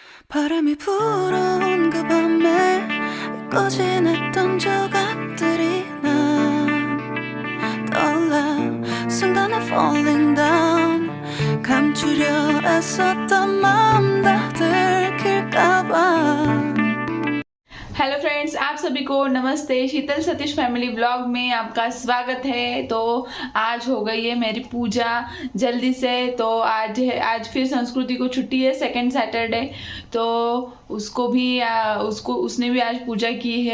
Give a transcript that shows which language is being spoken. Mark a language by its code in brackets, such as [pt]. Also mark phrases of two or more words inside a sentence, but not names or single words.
[ko] 바람이 불어온 그 밤에 꺼진했던 조각들이 난 떠올라 순간에 [en] falling down [ko] 감추려 애썼던 마음 다 들킬까봐। [en] hello friends, [hi] आप सभी को नमस्ते। शीतल सतीश फैमिली ब्लॉग में आपका स्वागत है। तो आज हो गई है मेरी पूजा जल्दी से। तो आज फिर संस्कृति को छुट्टी है, [en] second Saturday. [hi] तो उसने भी आज पूजा की है।